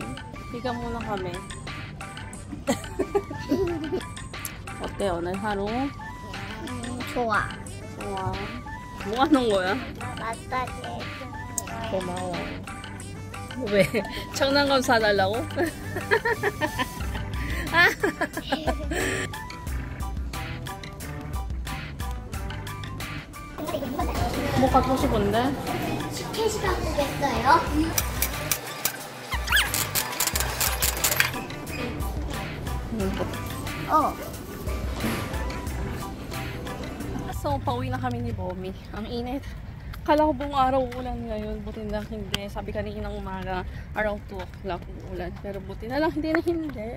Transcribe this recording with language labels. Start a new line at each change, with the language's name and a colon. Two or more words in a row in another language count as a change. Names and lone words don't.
Filipino: Higa muna kami.
Korean: 어때 오늘 하루? 좋아. 좋아. 뭐 하는 거야? 마사지. 고마워. 왜? 장난감 사달라고? 뭐 갖고 싶은데? 스케치 바꾸겠어요?
Filipino: So, pauwi na kami ni Bomi. Ang init. Kala ko buong araw ulan ngayon. Buti na hindi. Sabi kaninang umaga,
English: around 2 o'clock
Filipino: ulan. Pero buti na lang hindi natuloy.